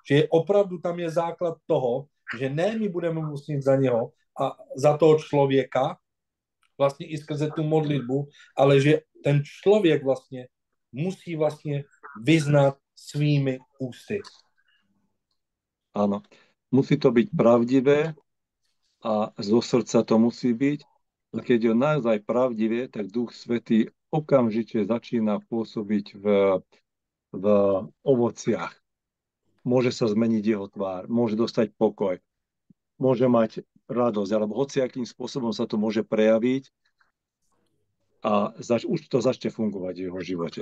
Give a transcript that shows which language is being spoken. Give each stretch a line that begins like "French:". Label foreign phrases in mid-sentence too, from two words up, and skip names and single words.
Czech: Že opravdu tam je základ toho, že ne my budeme muset za něho a za toho člověka, vlastně i skrze tu modlitbu, ale že ten člověk vlastně musí vlastně vyznat svými ústy.
Slovak: Áno. Musí to byť pravdivé a zo srdca to musí byť. A keď je naozaj pravdivé, tak Duch Svätý okamžite začína pôsobiť v ovociach. Môže sa zmeniť jeho tvár, môže dostať pokoj, môže mať radosť, alebo hociakým spôsobom sa to môže prejaviť a už to začne fungovať v jeho živote.